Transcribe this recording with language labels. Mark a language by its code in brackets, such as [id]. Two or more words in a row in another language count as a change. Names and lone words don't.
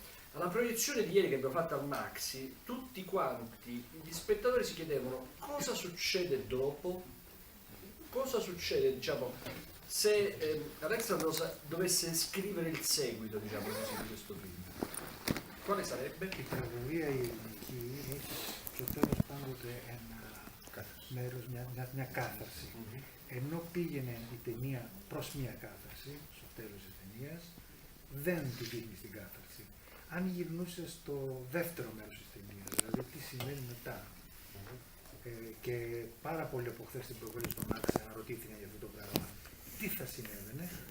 [it] Alla proiezione di ieri che abbiamo fatto al Maxi, tutti quanti gli spettatori si chiedevano cosa succede dopo, cosa succede, diciamo, se Alexandros dovesse scrivere il seguito, diciamo così, di questo film. Quale sarebbe? [el] Η τραγωδία η ελληνική έχει στο τέλος πάντοτε ένα μέρος, μια κάθαρση. Ενώ πήγαινε η ταινία προς μια κάθαρση, στο τέλος της ταινίας, δεν τη δείχνει στην κάθαρση. Αν γυρνούσε στο δεύτερο μέρος της ταινίας, δηλαδή τι συμβαίνει μετά, και πάρα πολλοί από χθες την προβολή στο Max αναρωτήθηκαν για αυτό το πράγμα, τι θα συνέβαινε?